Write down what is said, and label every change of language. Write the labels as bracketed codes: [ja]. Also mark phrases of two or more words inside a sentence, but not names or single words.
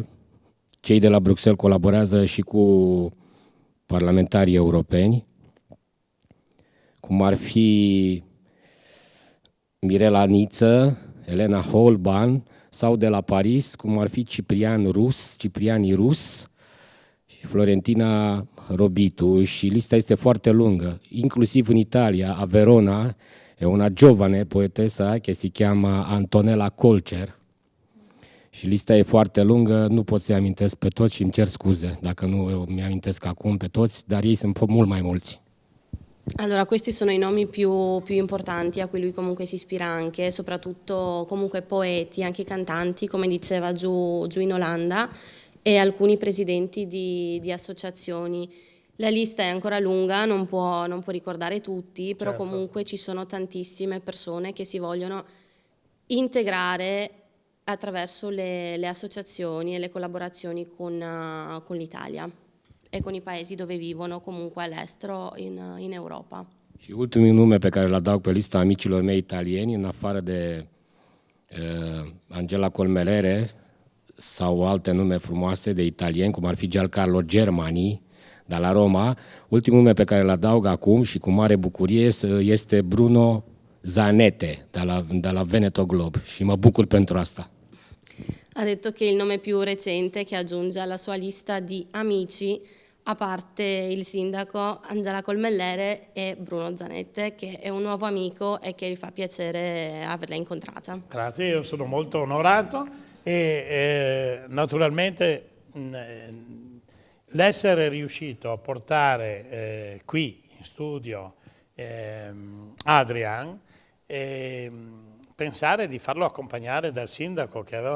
[ro] Cei de la Bruxelles colaborează și cu parlamentarii europeni, cum ar fi Mirela Niță, Elena Holban, sau de la Paris, cum ar fi Cipriani Rus și Florentina Robitu, și lista este foarte lungă. Inclusiv în Italia, [it] a Verona, e una giovane poetessa che si chiama Antonella Colcer. [ro] Și lista e foarte lungă, nu pot să-i amintesc pe toți și îmi cer scuze dacă nu mi-amintesc acum pe toți, dar ei sunt mult mai mulți. [it] Allora, questi sono i nomi più importanti a cui lui comunque si ispira anche, soprattutto comunque poeti, anche cantanti, come diceva giù in Olanda, e alcuni presidenti di associazioni. La lista è ancora lunga, non può ricordare tutti, però certo, comunque ci sono tantissime persone che si vogliono integrare attraverso le associazioni e le collaborazioni con l'Italia e con i paesi dove vivono comunque all'estero in Europa. [ro] Și ultimul nume pe care îl adaug pe lista amicilor mei italieni, în afară de Angela Colmelere sau alte nume frumoase de italieni, cum ar fi Giancarlo Germani, de la Roma, ultimul nume pe care îl adaug acum și cu mare bucurie este Bruno Zanette, de la Veneto Globe, și mă bucur pentru asta. [it] Ha detto che il nome più recente che aggiunge alla sua lista di amici, a parte il sindaco Angela Colmellere, e Bruno Zanette, che è un nuovo amico e che gli fa piacere averla incontrata. Grazie, io sono molto onorato e naturalmente l'essere riuscito a portare qui in studio Adrian, pensare di farlo accompagnare dal sindaco che aveva